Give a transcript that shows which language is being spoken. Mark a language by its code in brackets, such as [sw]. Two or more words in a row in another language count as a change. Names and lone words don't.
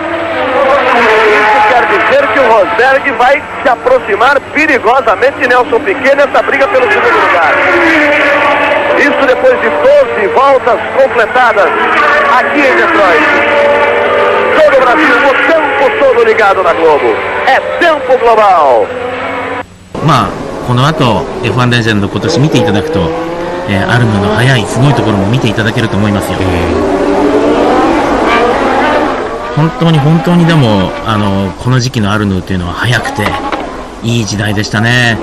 [pt] Isso quer dizer que o Rosberg vai se aproximar perigosamente de Nelson Piquet nessa briga pelo segundo lugar. Isso depois de 12 voltas completadas aqui em Detroit. Todo o Brasil, o tempo todo ligado na Globo. É tempo global. [ja] この後 F1 レジェンド今年見ていただくと、アルムの速いすごいところも見ていただけると思いますよ。本当にでもこの時期のアルヌというのは速くていい時代でしたね。